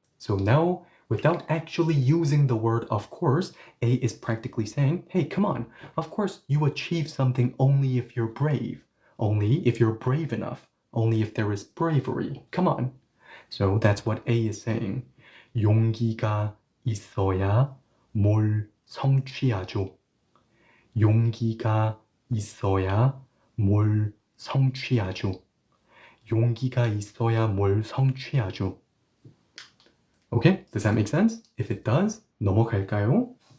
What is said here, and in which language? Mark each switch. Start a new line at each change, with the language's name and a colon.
English: So now, without actually using the word of course, A is practically saying, hey, come on, of course you achieve something only if you're brave, only if you're brave enough, only if there is bravery, come on. So that's what A is saying.
Korean: 용기가 있어야 뭘 성취하죠. 용기가 있어야 뭘 성취하죠. 용기가 있어야 뭘 성취하죠.
English: Okay, does that make sense? If it does,
Korean: 넘어갈까요?